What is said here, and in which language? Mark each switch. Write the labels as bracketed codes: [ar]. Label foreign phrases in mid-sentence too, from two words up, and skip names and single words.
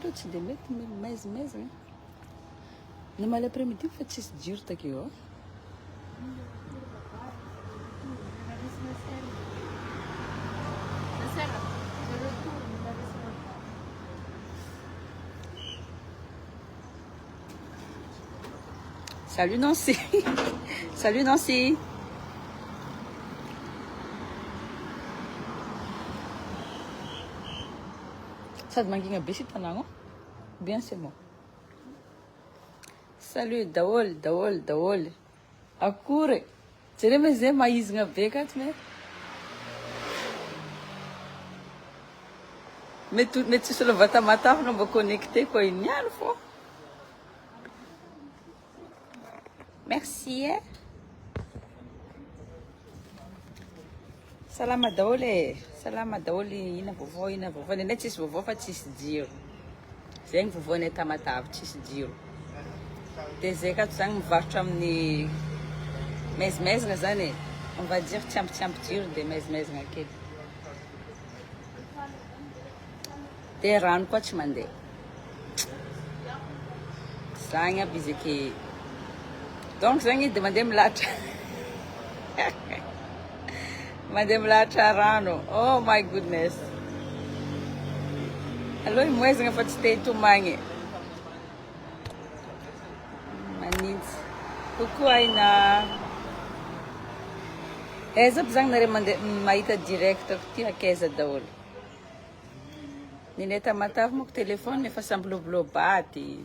[mg] rô tsy dia mety maizimaizy ny maly après-midi fa tsisy jiro takeo Salut Nancy. Salut Nancy. Sady mangina be sy tanagno. [fr] Bien c'est bon. Salut daholy. [mg] Akory. Jereo me zay maizina be ka tsy mety tsisy olo avy Tamatavy no mba connecté koa iniany fô. Merci. salama daholo e. Salama daholo ina vaovao nenay tsisy vaovao fa tsisy jiro. Zegny vaovaonay Tamatave tsisy jiro. De zay kato zany mivarotra amin'ny maizemaizina zany e. [fr] On va dire [mg] tsy ampy jiro de maizemaizina kely. De rano koa tsy mandeha. Zagny aby izy ake. Donc zagny de mandeha milahatra. Mandeha milahatra rano. [en] Oh my goodness. [mg] Alô moezagna fa tsy te hitomagny. Manintsy. Coucou Aina. Eza aby zagny nare mandeha mahita direct ty akaiza daholo. Nenay Tamatave moko telefone efa samby lobilobaty.